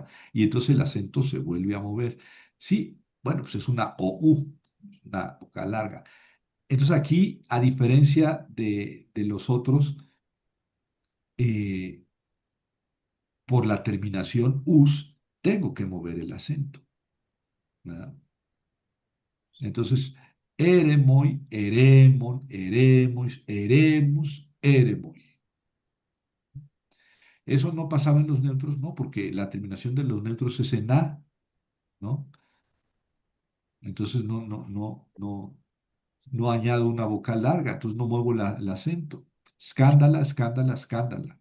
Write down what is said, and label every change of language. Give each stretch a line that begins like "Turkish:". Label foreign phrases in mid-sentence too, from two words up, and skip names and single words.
Spanish: Y entonces el acento se vuelve a mover. Sí, bueno, pues es una OU, una vocal larga. Entonces aquí, a diferencia de los otros, eh, por la terminación us, tengo que mover el acento, ¿verdad? Entonces,
Greek: ἔρημοι, ἔρημον, ἐρήμοις, ἐρήμους, ἔρημοι.
Spanish: Eso no pasaba en los neutros, no, porque la terminación de los neutros es en a, ¿no? Entonces no añado una vocal larga, entonces no muevo el acento.
Greek: σκάνδαλα, σκάνδαλα, σκάνδαλα.